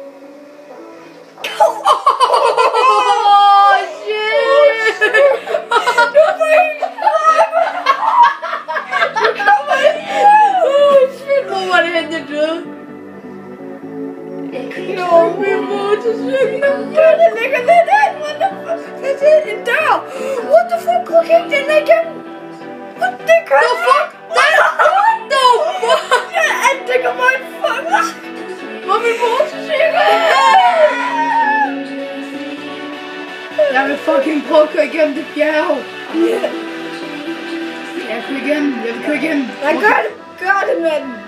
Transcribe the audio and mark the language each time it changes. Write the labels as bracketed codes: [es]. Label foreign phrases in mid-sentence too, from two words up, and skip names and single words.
[en] Oh, shit! [da] Hvor var det henne, jeg døde? Nå, min motorcykel. Der ligger lidt ind. [en] What the fuck? [da] Det er en dør. [en] What the fuck? [da] Hvor gik den igennem? [en] What the fuck? What the fuck? [da] Det kommer en fuck. Hvor er min motorcykel? Jeg vil fucking prøve at køre igennem det bjerg. Jeg vil køre igennem. Nej, gør det med den.